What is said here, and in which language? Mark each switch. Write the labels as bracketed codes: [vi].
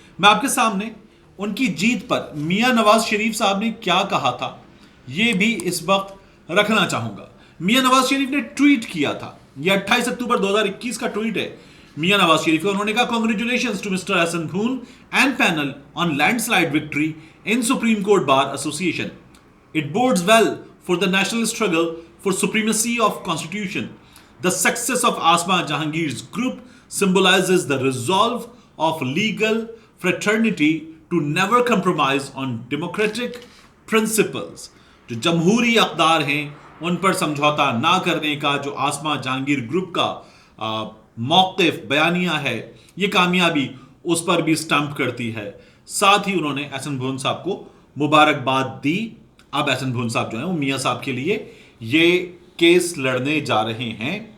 [ur] میں آپ کے سامنے ان کی جیت پر میاں نواز شریف صاحب نے کیا کہا تھا یہ بھی اس وقت رکھنا چاہوں گا. میاں نواز شریف نے ٹویٹ کیا تھا، یہ 28 اکتوبر 2021 کا ٹویٹ ہے میاں نواز شریف کا. انہوں نے کہا [en] Congratulations to mister Ahsan Bhavan and panel on land slide victory in supreme court bar ایسوسی ایشن. It bodes well for the national struggle for supremacy of constitution. The success of Asma Jahangir's group symbolizes the resolve of legal fraternity to never compromise on democratic principles. [ur] جو جمہوری اقدار ہیں ان پر سمجھوتا نہ کرنے کا جو آسما جہانگیر گروپ کا موقف بیانیہ ہے، یہ کامیابی اس پر بھی سٹمپ کرتی ہے. ساتھ ہی انہوں نے احسن بھون صاحب کو مبارکباد دی. اب احسن بھون صاحب جو ہیں وہ میاں صاحب کے لیے یہ کیس لڑنے جا رہے ہیں.